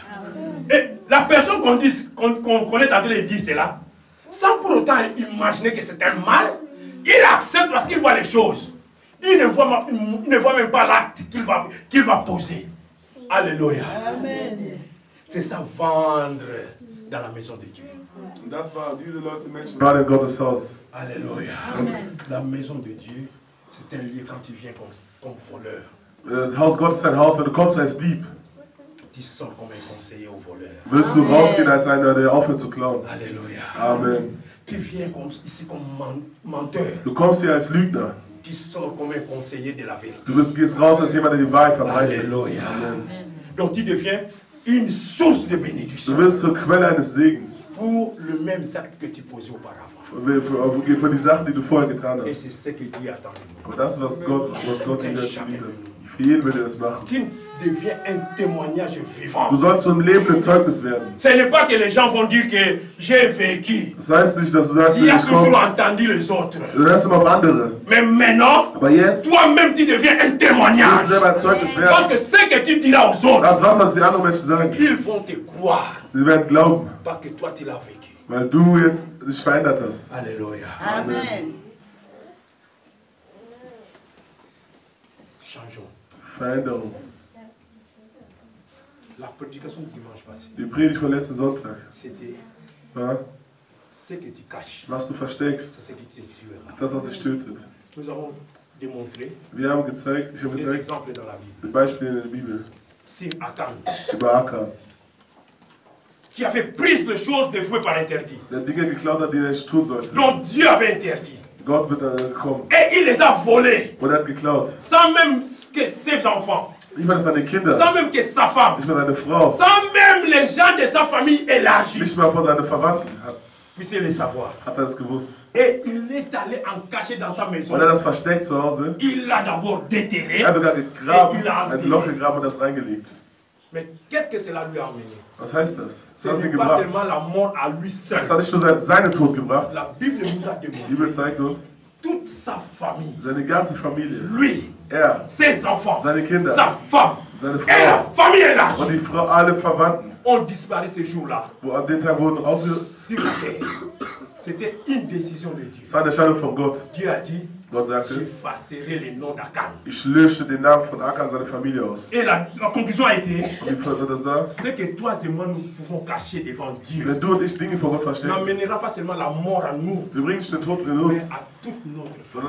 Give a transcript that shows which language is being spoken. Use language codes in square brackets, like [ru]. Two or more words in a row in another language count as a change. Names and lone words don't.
[fr] Et la personne qu'on est en train de dire cela, sans pour autant imaginer que c'est un mal, il accepte parce qu'il voit les choses. Il ne voit même pas l'acte qu'il va poser. Alléluia. C'est ça, vendre dans la maison de Dieu. [de] Das war diese Leute Menschen gerade in Gottes Haus. [fr] Alléluia. La maison de Dieu, c'est un lieu quand tu viens comme voleur. [de] Das Haus Gottes ist ein Haus, wenn du kommst als Dieb. [fr] Tu sors comme un conseiller au voleur. [de] Willst du rausgehen als einer, der aufhört zu klauen? [fr] Alléluia. Amen. Tu viens ici comme menteur. [de] Du kommst hier als Lügner. [fr] tu sors comme un conseiller de la vérité. [de] Du gehst raus als jemand, der die Wahrheit verbreitet. [fr] Alléluia. Donc tu deviens une source de bénédiction. [de] Du wirst zur Quelle eines Segens. [fr] Pour le même acte que tu posais auparavant. [de] Für die Sachen, die du vorher getan [fr] Et [de] hast. [fr] c'est ce que Dieu attend de nous. [de] Und das ist, was Gott dir liebt. Für jeden will er das machen. [fr] Tu deviens un témoignage vivant. [de] Du sollst zu einem lebenden Zeugnis werden. [fr] Ce n'est pas que les gens vont dire que j'ai vécu. [de] Das heißt nicht, dass du sagst, [fr] Tu as toujours entendu les autres. [de] Du hörst immer auf andere. [fr] Mais maintenant, [de] aber jetzt, [fr] toi-même tu deviens un témoignage. [de] Du selber ein Zeugnis werden. [fr] Parce que ce que tu diras aux autres, [de] das, was die anderen Menschen sagen, [fr] ils vont te croire. [de] Sie werden glauben. [fr] Parce que toi tu l'as vécu. [de] Weil du jetzt dich verändert hast. [fr] Alléluia. Amen. Changeons. [de] Veränderung. [fr] La prédication du dimanche passé. [de] Die Predigt von letzten Sonntag. [fr] C'était ce que tu caches. [de] Was du versteckst. [fr] C'est ce qui te tuera. [de] Ist das, was dich tötet. [fr] Nous avons démontré. [de] Wir haben gezeigt, ich habe gezeigt, [fr] exemples dans la Bible. [de] Die Beispiele in der Bibel. [fr] Sur Akan. [de] Über Akan. [fr] Qui avait pris les choses des feux par interdit. [de] Der Dinge geklaut hat, die er nicht tun sollte. [fr] Donc Dieu avait interdit. [de] Gott wird dann gekommen. [fr] Et il les a volés. [de] Und er hat geklaut. [fr] Sans même que ses enfants. [de] Nicht mal seine Kinder. [fr] Sans même que sa femme. [de] Nicht mal seine Frau. [fr] Sans même les gens de sa famille élargie. [de] Nicht mal von seinen Verwandten. [fr] Puisse le savoir. [de] Hat er es gewusst. [fr] Et il est allé en cacher dans sa maison. [de] Und er hat das versteckt zu Hause. [fr] Il l'a d'abord déterré. [de] Er hat sogar gegraben, ein Loch gegraben und das reingelegt. [fr] Mais qu'est-ce que cela lui a amené? [de] Was heißt das? [fr] Ce n'est pas seulement la mort à lui seul. [de] Das hat nicht nur seinen Tod gebracht. [fr] La Bible nous a démontré. [de] Die Bibel zeigt uns, [fr] toute sa famille, [de] seine ganze Familie, [fr] lui, ses enfants, [de] seine Kinder, [fr] sa femme, [de] seine Frau, [fr] et la famille élargie, [de] und die Frau, alle Verwandten, [fr] ont disparu ce jour-là. [de] Wo an den Tag wurden [fr] sur la terre. C'était une décision de Dieu. [de] Es war eine Entscheidung von Gott. [fr] Dieu a dit, [de] Gott sagte, [fr] j'effacerai les noms d'Akan. [de] Ich lösche den Namen von Akan und seine Familie aus. [fr] Et la conclusion a été, ce que toi et moi nous pouvons cacher devant Dieu, [de] wenn du und ich Dinge vor Gott verstecken, [fr] n'amènera pas seulement la mort à nous, [de] wir bringen nicht den Tod in uns, [fr] mais à toute notre famille.